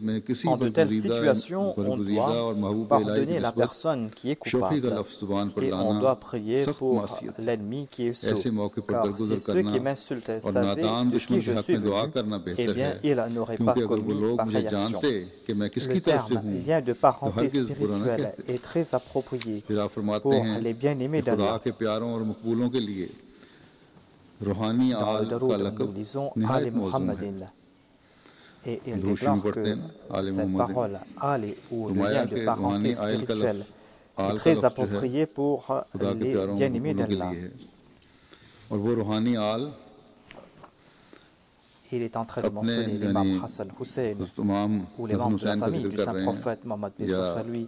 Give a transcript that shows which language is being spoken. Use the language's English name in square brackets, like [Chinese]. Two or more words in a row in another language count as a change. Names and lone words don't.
[Urdu] میں کسی برگزیدہ اور محبوب الٰہی کی نسبت شوخی کا لفظ زبان پر لانا سخت معصیت ہے ایسے موقع پر درگزر کرنا اور نادان دشمن کے حق میں دعا کرنا بہتر ہے کیونکہ اگر وہ لوگ مجھے جانتے کہ میں کس کی طرف سے ہوں تو ہرگز برا نہ کہتے پھر آپ فرماتے ہیں خدا کے پیاروں اور مقبولوں کے لیے روحانی آل کا لقب نہایت موزوں ہے [French] Et il déclare que cette parole Ali ou le lien de parenté spirituelle est très approprié pour les bien-aimés d'Allah. Il est en train de mentionner l'imam Hassan Hussein ou les membres de la famille du saint prophète Mohammed lui.